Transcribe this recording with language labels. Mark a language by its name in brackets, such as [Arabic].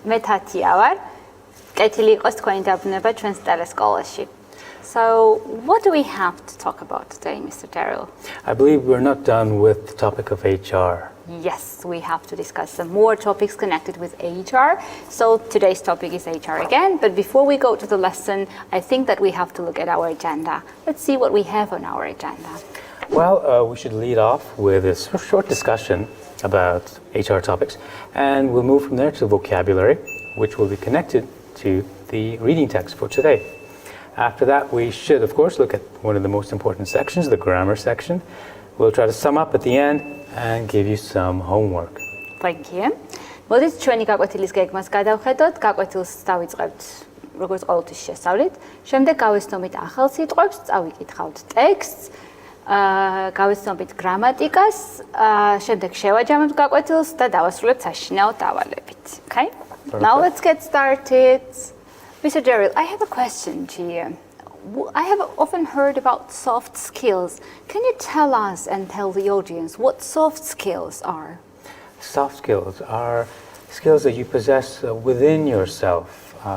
[Georgian] მე Tatia ვარ. კეთილი იყოს თქვენი დაბრუნება ჩვენს ტელესკოლაში. [English] So, what do we have to talk about today, Mr. Daryl? I believe we're not done with the topic of HR. Yes, we have to discuss some more topics connected with HR. So, today's topic is HR again. But before we go to the lesson, I think that we have to look at our agenda. Let's see what we have on our agenda. Well, we should lead off with a short discussion about HR topics, and we'll move from there to vocabulary, which will be connected to the reading text for today. After that, we should, of course, look at one of the most important sections, the grammar section. We'll try to sum up at the end and give you some homework. Thank you. [Georgian] მოდით ჩვენი გაკვეთილის გეგმას გადავხედოთ. გაკვეთილს დავიწყებთ როგორც ყოველთვის შესწავლით. შემდეგ გავეცნობით ახალ სიტყვებს, წავიკითხავთ ტექსტს, გავეცნობით გრამატიკას, შემდეგ შევაჯამებთ გაკვეთილს და დავასრულებთ საშინაო დავალებით. [English] Okay? Perfect. Now let's get started. Mr. Daryl, I have a question to you. I have often heard about soft skills. Can you tell us and tell the audience what soft skills are? Soft skills are skills that you possess within yourself.